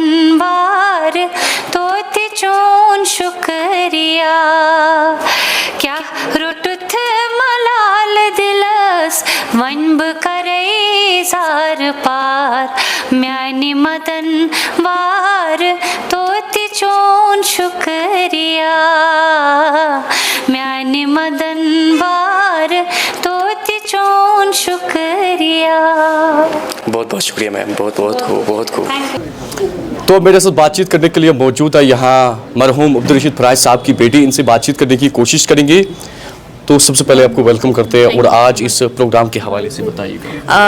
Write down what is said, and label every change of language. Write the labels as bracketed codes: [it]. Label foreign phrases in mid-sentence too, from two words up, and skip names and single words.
[ks] वार तोती चोन शुक्रिया क्या रुटुथ मलाल दिलस वनब करे जार पार म्यानी मदन वार तोती चोन शुक्रिया म्यानी मदन वार तोती चोन शुक्रिया। [ur] بہت بہت شکریہ میم، بہت بہت خوب، بہت خوب. تو میرے ساتھ بات چیت کرنے کے لیے موجود ہے یہاں مرحوم عبدالرشید فراز صاحب کی بیٹی، ان سے بات چیت کرنے کی کوشش کریں گے. تو سب سے پہلے آپ کو ویلکم کرتے ہیں اور آج اس پروگرام کے حوالے سے بتائیے گا.